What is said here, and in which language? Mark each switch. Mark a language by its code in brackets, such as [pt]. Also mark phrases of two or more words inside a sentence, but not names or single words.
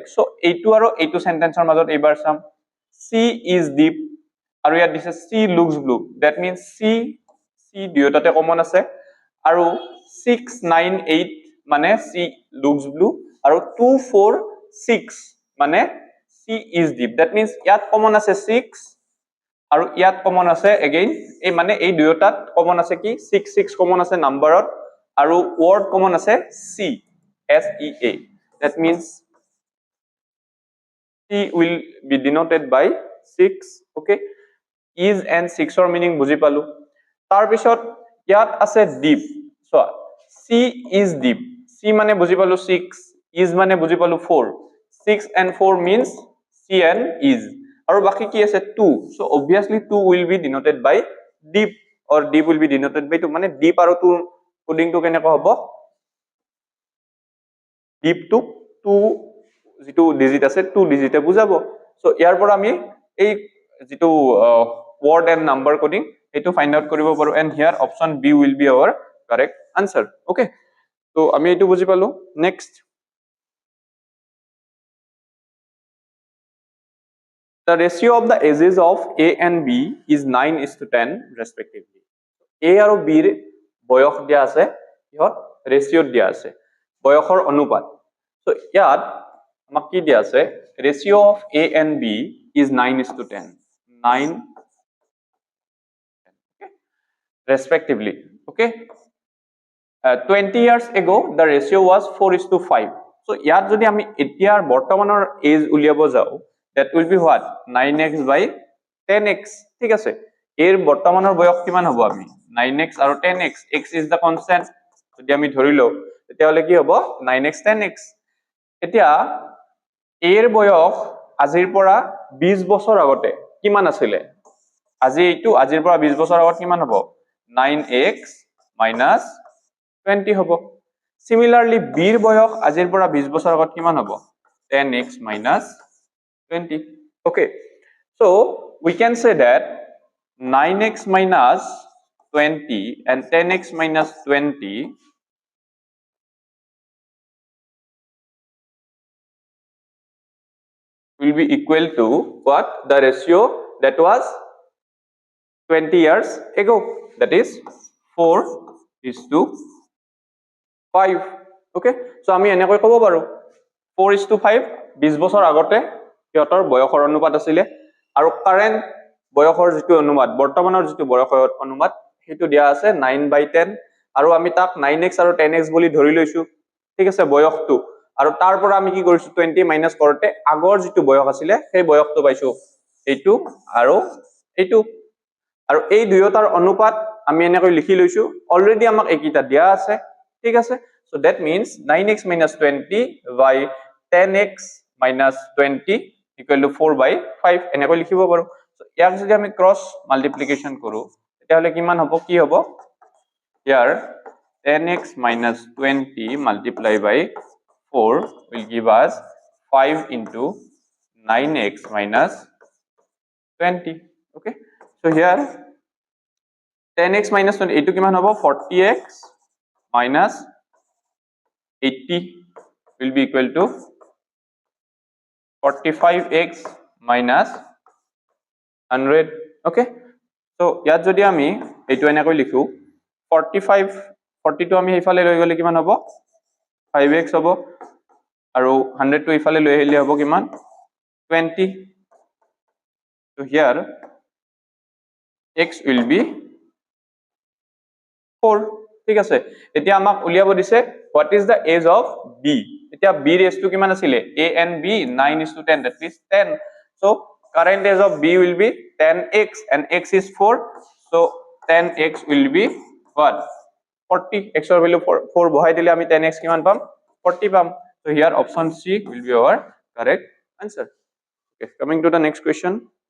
[as] সো এইটো আৰু এইটো সেন্টেন্সৰ মাজত এইবাৰ চাম। [en] sea is deep [as] আৰু ইয়াত দিছে [en] sea looks blue, that means sea [as] দুয়োটাতে কমন আছে। আৰু 698 মানে [en] sea looks blue [as] আৰু 246 মানে [en] sea is deep. that means [as] ইয়াত কমন আছে 6 আৰু ইয়াত কমন আছে এগেইন এই মানে এই দুয়োটাত কমন আছে কি? 6 কমন আছে নাম্বাৰত আৰু ওয়ার্ড কমন আছে সি, SEA। [en] that means sea will be denoted by 6, okay. is and [as] 6 ৰ মিনিং বুজি পালো। তাৰ পিছত ইয়াত আছে ডিপ। [en] so sea is deep, [as] সি মানে বুজি পালো 6, ইজ মানে বুজি পালো 4, [en] 6 and 4 means C and is, [as] আৰু বাকি কি আছে 2। [en] so obviously 2 will be denoted by deep or deep will be denoted by 2, [as] মানে deep আৰু 2 কোডিং টো কেনেকৈ হ'ব? [en] deep to [as] 2 যেটো ডিজিট আছে 2 ডিজিটে বুজাব। সো ইয়াৰ পৰা আমি এই যেটো [en] word and number coding [as] এটো [en] find out [as] কৰিব পাৰো। [en] and here option B will be our correct answer, okay। [as] তো আমি এটো বুজি পালো। নেক্সট, [en] the ratio of the ages of A and B is 9:10 respectively. [as] A আৰু B ৰ বয়স দিয়া আছে, ইহত ৰেশিও দিয়া আছে, বয়সৰ অনুপাত। সো ইয়াত আমাক কি দিয়া আছে? [en] ratio of A and B is 9:10, 9 respectively, okay. 20 years ago the ratio was 4:5. [as] so ইয়াত যদি আমি এতিয়াৰ বৰ্তমানৰ এজ উলিয়াব যাও, [en] that will be what? 9x by 10x, [as] ঠিক আছে। এর বর্তমানৰ বয়স কিমান হ'ব? আমি 9x আৰু 10x, [en] x is the constant, [as] যদি আমি ধৰিলো তেতিয়াহলে কি হ'ব? 9x 10x। এতিয়া এর বয়স আজিৰ পৰা 20 বছৰ আগতে কিমান আছিল? আজি এইটো আজিৰ পৰা 20 বছৰ আগত কিমান হ'ব? [en] 9x minus 20 [as] হ'ব। সিমিলারলি b ৰ বয়স আজিৰ পৰা 20 বছৰ আগত কিমান হ'ব? [en] 10x minus 20. Okay, so we can say that 9x minus 20 and 10x minus 20 will be equal to what? The ratio that was 20 years ago, that is 4:5. Okay, so [as] আমি এনেকৈ ক'ব পাৰো 4:5 20 বছৰ আগতে সিহঁতৰ বয়সৰ অনুপাত আছিলে আৰু কাৰেন্ট বয়সৰ যিটো অনুপাত বৰ্তমানৰ যিটো বয়সৰ অনুপাত সেইটো দিয়া আছে 9/10 আৰু আমি তাক 9x আৰু 10x বুলি ধৰি লৈছো, ঠিক আছে, বয়সটো। আৰু তাৰ পৰা আমি কি কৰিছো 20 মাইনাস কৰোতে আগৰ যিটো বয়স আছিলে সেই বয়সটো পাইছো এইটো আৰু এইটো, আৰু এই দুয়োটাৰ অনুপাত আমি এনেকৈ লিখি লৈছো, অলৰেডি আমাক এইকিটা দিয়া আছে, ঠিক আছে। [en] So that means 9x minus 20 by 10x minus 20 equal to 4/5 [as] এনেকৈ লিখিব পাৰো। [en] So [as] ইয়াক যদি আমি [en] cross multiplication [as] কৰো তেতিয়াহলে কিমান হ'ব, কি হ'ব, ইয়াৰ [en] 10x minus 20 multiply by 4 will give us 5 into 9x minus 20. Okay, so here 10x minus 20 [as] এইটো কিমান হ'ব [en] 40x minus 80 will be equal to 45x minus 100. Okay, so [as] ইয়াত যদি আমি এইটো এনেকৈ লিখো 40 টো আমি এইফালে লৈ গলে কিমান হ'ব 5x হ'ব আৰু 100 টো এইফালে লৈ আহিলে হ'ব কিমান 20. [en] so here x will be 4. [as] ঠিক আছে, এতিয়া আমাক উলিয়াব দিছে [en] what is the age of b. [as] এতিয়া b ৰ age টো কিমান আছিলে [en] a and b 9:10, that means 10. so current age of b will be 10x and x is 4, so 10x will be what 40. [as] x ৰ value 4 বহাই দিলে আমি 10x কিমান পাম 40 পাম। [en] so here option c will be our correct answer. Okay, coming to the next question.